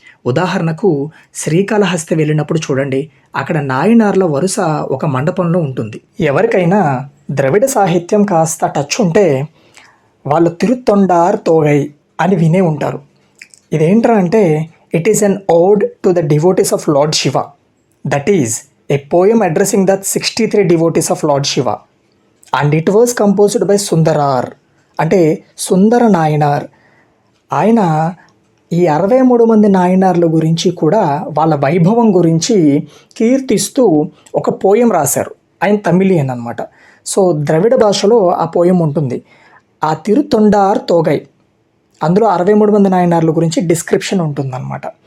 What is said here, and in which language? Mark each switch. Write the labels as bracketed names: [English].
[Telugu] ఉదాహరణకు శ్రీకాళహస్తి వెళ్ళినప్పుడు చూడండి, అక్కడ నాయనార్ల వరుస ఒక మండపంలో ఉంటుంది. ఎవరికైనా ద్రవిడ సాహిత్యం కాస్త టచ్ ఉంటే వాళ్ళు తిరుతొండార్ తోగై అని వినే ఉంటారు. ఇదేంట్రా అంటే [English] It is an ode to the devotees of lord Shiva. That is a poem addressing the 63 devotees of Lord Shiva, and it was composed by Sundarar [Telugu] అంటే సుందర నాయనార్. ఆయన ఈ 63 మంది నాయనార్ల గురించి కూడా వాళ్ళ వైభవం గురించి కీర్తిస్తూ ఒక పోయం రాశారు. ఆయన తమిళియన్ అనమాట. సో ద్రవిడ భాషలో ఆ పోయం ఉంటుంది. ఆ తిరుతొండార్ తోగై, అందులో 63 మంది నాయనార్ల గురించి డిస్క్రిప్షన్ ఉంటుందన్నమాట.